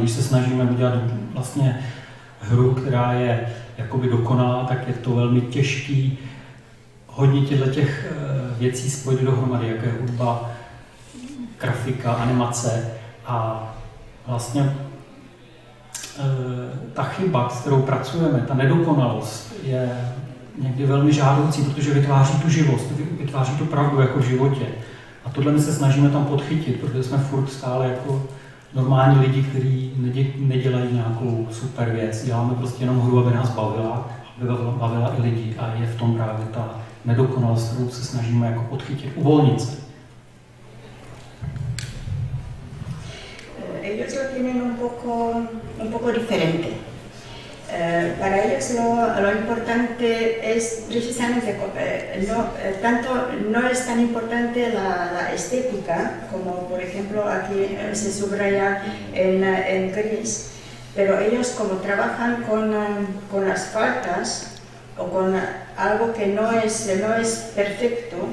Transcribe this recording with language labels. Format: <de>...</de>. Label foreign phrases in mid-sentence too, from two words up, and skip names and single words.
<cs>Když se snažíme udělat vlastně hru, která je jakoby dokonalá, tak je to velmi těžký hodně těch věcí spojit dohromady, jako je hudba, grafika, animace, a vlastně ta chyba, s kterou pracujeme, ta nedokonalost je někdy velmi žádoucí, protože vytváří tu živost, vytváří tu pravdu jako v životě. A tohle my se snažíme tam podchytit, protože jsme furt stále jako normální lidi, kteří nedělají nějakou super věc. Děláme prostě jenom hru, aby nás bavila i lidi a je v tom právě ta nedokonalost, kterou se snažíme jako podchytit, uvolnit se.</cs> <es>Ellos lo tienen un poco diferente. Para ellos lo importante es precisamente, no es tan importante la estética, como por ejemplo aquí se subraya en gris, pero ellos como trabajan con las faltas o con algo que no es perfecto,</es>